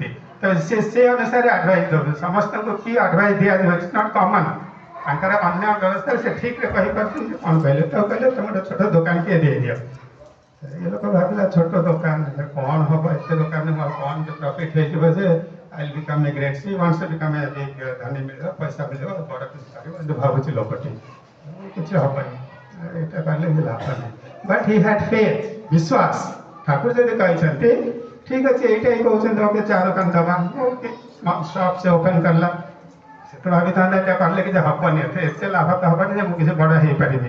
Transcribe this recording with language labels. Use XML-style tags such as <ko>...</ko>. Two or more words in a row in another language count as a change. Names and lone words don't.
<or>ତ ସେ ଅନୁସାରେ ଆଡଭାଇସ୍ ଦେଉଛନ୍ତି। ସମସ୍ତଙ୍କୁ କି ଆଡଭାଇସ୍ ଦିଆଯିବ,</or> <en>it's not common.</en> <or>ତାଙ୍କର ଅନ୍ୟ ବ୍ୟବସ୍ଥାରେ ସେ ଠିକ୍ରେ କହିପାରୁଛନ୍ତି। କ'ଣ କହିଲେ? ତ କହିଲେ ତମେ ଗୋଟେ ଛୋଟ ଦୋକାନଟିଏ ଦେଇଦିଅ। ଏ ଲୋକ ଭାବିଲା ଛୋଟ ଦୋକାନ କ'ଣ ହବ, ଏତେ ଦୋକାନରେ ମୋର କ'ଣ ପ୍ରଫିଟ୍ ହେଇଯିବ ଯେ</or> <en>I'll become a great, she wants to become a big</en> <or>ଧନୀ ମିଳିବ, ପଇସା ମିଳିବ, ବଡ଼ କିଛି କରିବ, ଏମିତି ଭାବୁଛି ଲୋକଟି। କିଛି ହବନି, ଏଇଟା କଲେ ଲାଭ ନାହିଁ।</or> <en>But he had faith, ବିଶ୍ୱାସ।</en> <or>ଠାକୁର ଯଦି କହିଛନ୍ତି ଠିକ୍ ଅଛି, ଏଇଟା ହିଁ କହୁଛନ୍ତି, ଓକେ ଚା ଦୋକାନ ଦେବା, ସପ୍ ସେ ଓପନ୍ କଲା। ସେ ତ ଭାବିଥାନ୍ତା ଏଇଟା କଲେ କିଛି ହବନି, ଏତେ ଲାଭ ତ ହବନି ଯେ ମୁଁ କିଛି ବଡ଼ ହେଇପାରିବି।</or>